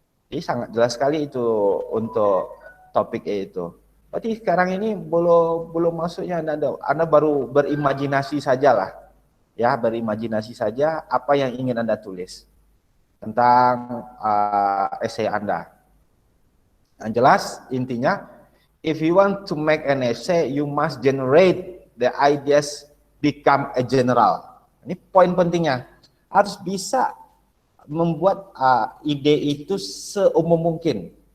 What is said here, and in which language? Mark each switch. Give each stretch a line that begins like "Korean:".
Indonesian: Jadi sangat jelas sekali itu untuk topiknya itu. Berarti sekarang ini belum masuknya Anda baru berimajinasi sajalah. Ya, berimajinasi saja apa yang ingin Anda tulis tentang essay Anda. Yang jelas intinya,
English: if you want to make an essay, you must generate the ideas become a general.
Indonesian: Ini poin pentingnya. Harus bisa membuat ide itu seumum mungkin.